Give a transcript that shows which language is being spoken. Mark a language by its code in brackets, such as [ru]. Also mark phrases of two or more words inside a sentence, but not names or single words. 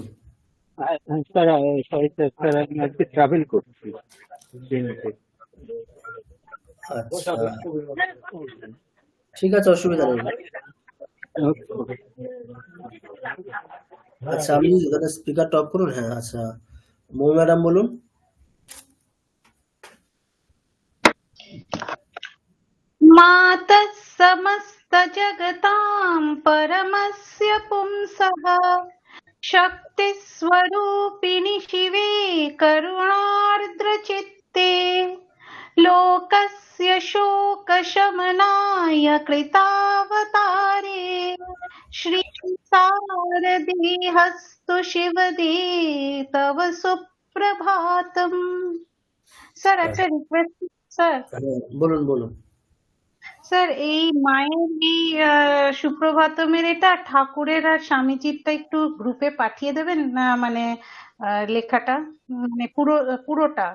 [en] sir sorry sir, [bn] আমি আজকে ট্রাভেল করছি। আচ্ছা ঠিক আছে, অসুবিধা নেই। আচ্ছা আপনি [en] speaker top [bn] করুন। হ্যাঁ আচ্ছা মৌ ম্যাডাম বলুন। [sa] मातः समस्तजगतां परमस्य पुंसः शक्तिस्वरूपिणि शिवे करुणार्द्रचित्ते लोकस्य शोकशमनाय कृतावतारे श्रीसारदेहस्तु शिवदे तव सुप्रभातम्। [bn] স্যার একটা রিকোয়েস্ট স্যার। বলুন বলুন। স্যার এই মায়ের এই সুপ্রভাতমের এটা ঠাকুরের আর স্বামীজিরটা একটু গ্রুপে পাঠিয়ে দেবেন না, মানে লেখাটা, মানে পুরোটা।